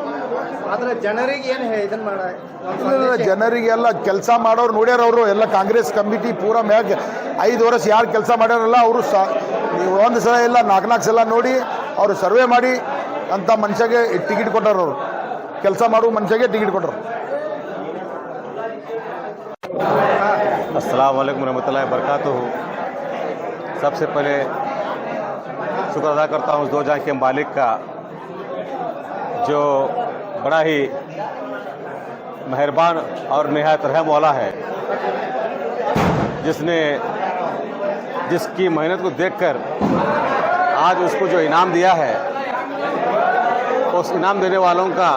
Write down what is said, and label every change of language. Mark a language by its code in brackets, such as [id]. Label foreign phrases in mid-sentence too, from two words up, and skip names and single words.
[kn] ಆದ್ರೆ ಜನರಿಗೆ ಏನು ಇದನ್ನ ಮಾಡ ಜನರಿಗೆಲ್ಲ ಕೆಲಸ ಮಾಡೋರು ನೋಡ್ಯಾರ. ಅವರು ಎಲ್ಲ ಕಾಂಗ್ರೆಸ್ ಕಮಿಟಿ ಪೂರ ಮ್ಯಾಗ 5 ವರ್ಷ ಯಾರು ಕೆಲಸ ಮಾಡ್ಯಾರಲ್ಲ ಅವರು ಒಂದು ಸಲ ಇಲ್ಲ 4 ಸಲ ನೋಡಿ ಅವರು ಸರ್ವೆ ಮಾಡಿ ಅಂತ ಮನುಷ್ಯಗೆ ಟಿಕೆಟ್ ಕೊಟ್ಟಾರ. ಅವರು ಕೆಲಸ ಮಾಡುವ ಮನುಷ್ಯಗೆ ಟಿಕೆಟ್ ಕೊಟ್ಟರು. [ar] السلام عليكم رحمة الله و بركاته. [hi] सबसे पहले शुक्र अदा करता हूँ उस दो जहां के मालिक का, जो बड़ा ही मेहरबान और निहायत रहम वाला है, जिसकी मेहनत को देखकर आज उसको जो इनाम दिया है, उस इनाम देने वालों